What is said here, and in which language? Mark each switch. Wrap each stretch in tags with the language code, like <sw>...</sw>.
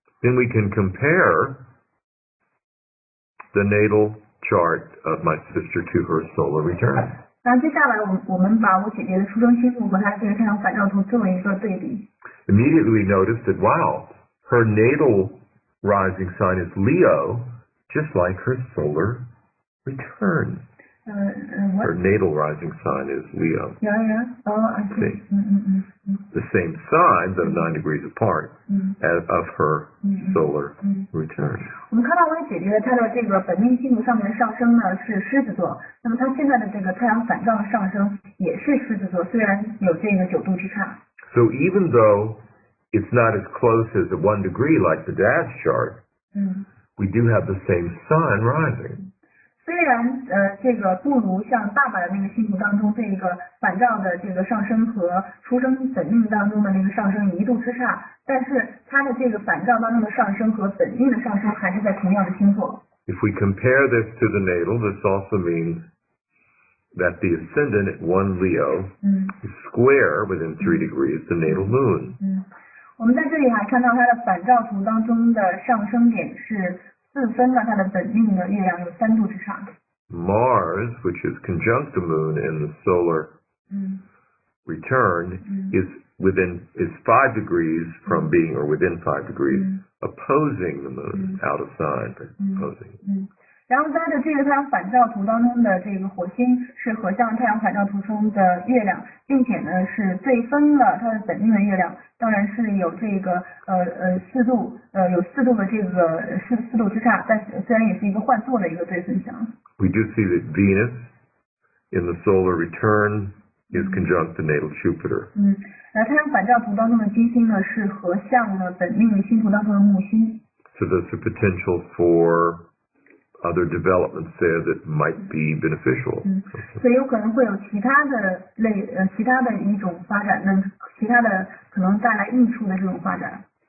<en>Then we can compare the natal chart of my sister to her solar return.</en> <zh>然后接下来我们把我姐姐的出生星图和她这个太阳反照图作为一个对比。</zh> <en>Immediately we noticed that, wow, her natal rising sign is Leo, just like her solar return. Her natal rising sign is Leo. Yeah. Oh, I see. The same sign, though 9 degrees apart, of her solar return.</en> <zh>我们看到我姐姐她的这个本命星图上面的上升呢是狮子座，那么她现在的这个太阳反照的上升也是狮子座，虽然有这个9度之差。</zh> <en>So even though it's not as close as a 1 degree like the dad's chart, we do have the same sign rising.</en> <zh>虽然这个不如像爸爸的那个星图当中这个反照的这个上升和出生本命当中的那个上升1度之差，但是它的这个反照当中的上升和本命的上升还是在同样的星座。</zh> <en>If we compare this to the natal, this also means that the ascendant at 1 Leo is square within 3 degrees the natal moon.</en> <zh>我们在这里还看到它的反照图当中的上升点是4分了它的本命的月亮有3度之差。</zh> <en>Mars, which is conjunct the moon in the solar return, is 5 degrees from being, or within 5 degrees, opposing the moon, out of sign, but opposing.</en> <zh>然后在这个太阳反照图当中的这个火星是合向太阳反照图中的月亮，并且呢是对分了它的本命的月亮，当然是有这个4度有4度的这个4度之差，但是虽然也是一个换座的一个对分相。</zh> <en>We do see that Venus in the solar return is conjunct the natal Jupiter.</en> <zh>太阳反照图当中的金星呢是合向了本命星图当中的木星。</zh> <en>So there's a potential for other developments there that might be beneficial.</en> <zh>所以有可能会有其他的一种发展，那其他的可能带来益处的这种发展。</zh>